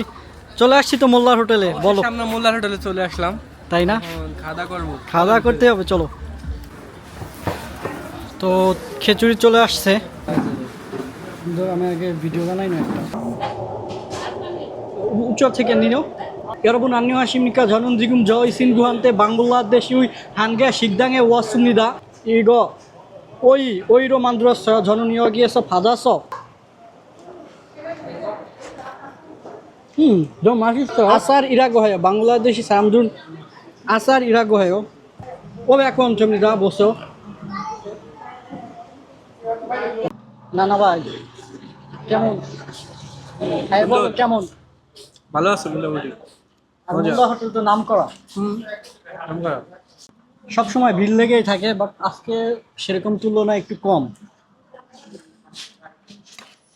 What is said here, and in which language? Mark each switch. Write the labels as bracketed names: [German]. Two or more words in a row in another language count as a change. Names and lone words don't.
[Bangla] চলে আসছি তো মোল্লার হোটেলে। বলো। সামনে মোল্লার হোটেলে চলে আসলাম। তাই না? খাওয়া দাওয়া করবো। খাওয়া দাওয়া করতে হবে, চলো। তো খিচুড়ি চলে আসছে। আমি আগে ভিডিও বানাই না একটা 우측 থেকে নিও. [Korean] 여러분 안녕하십니까? 저는 지금 저 친구한테 방글라데시 한개 식당에 왔습니다. 이거 오이로 만들었어요. 저는 여기에서 받아서 좀 맛있어요. 아살이라고 해요. 방글라데시 사람들은 아살이라고 해요. 500원입니다. 보세요. [Bangla] নানা ভাই, কেমন খাইব? কেমন? ভালো আছে মোটামুটি। আর মোল্লা হোটেল তো নাম করা, সবসময় ভিড় লেগেই থাকে, বাট আজকে সেরকম তুলনায় একটু কম।